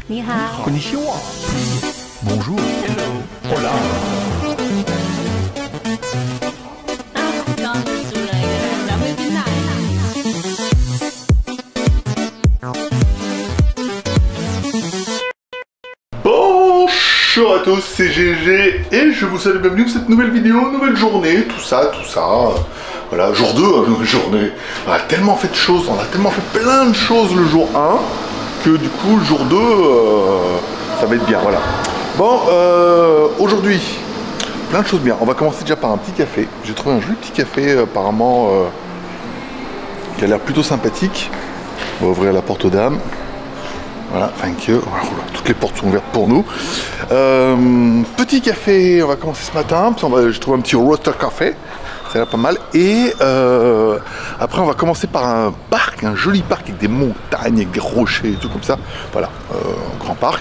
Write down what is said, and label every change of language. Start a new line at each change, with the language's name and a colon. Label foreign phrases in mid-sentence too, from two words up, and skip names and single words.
Chinese: 你好。
Japanese: Konnichiwa.
French: Bonjour. Hola.
Chinese: 刚煮了一个蓝莓冰奶。
French: Bonjour à tous, c'est GG et je vous salue, bienvenue pour cette nouvelle vidéo, nouvelle journée, tout ça. Voilà, jour 2, nouvelle journée. On a tellement fait de choses, on a tellement fait plein de choses le jour 1 que du coup, le jour 2, ça va être bien, voilà. Bon, aujourd'hui, plein de choses bien. On va commencer déjà par un petit café. J'ai trouvé un joli petit café apparemment qui a l'air plutôt sympathique. On va ouvrir la porte aux dames. Voilà,
English: thank you.
French: Voilà, toutes les portes sont ouvertes pour nous. Petit café, on va commencer ce matin. J'ai trouvé un petit roaster café. Ça a l'air pas mal. Et après, on va commencer par un parc, un joli parc avec des montagnes, avec des rochers et tout comme ça. Voilà, grand parc.